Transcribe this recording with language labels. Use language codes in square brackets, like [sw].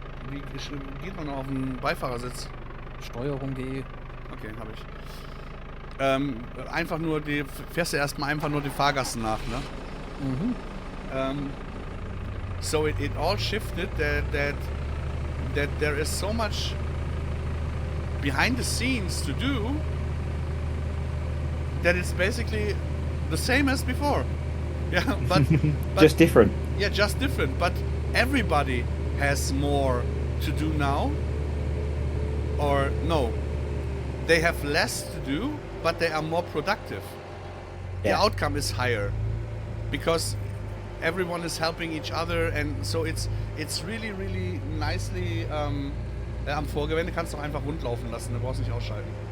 [de] Wie geht man auf den Beifahrersitz? Steuerung G. Okay, habe ich. Einfach nur fährst du erstmal einfach nur die Fahrgassen nach, ne? [en] So it all shifted that there is so much behind the scenes to do that it's basically the same as before. Yeah, but just different. Yeah, just different. But everybody has more to do now. Or no, they have less to do, but they are more productive. The outcome is higher because everyone is helping each other, and so it's really, really nicely. [de] Am Vorgewende kannst du auch einfach rund laufen lassen, du brauchst nicht ausschalten.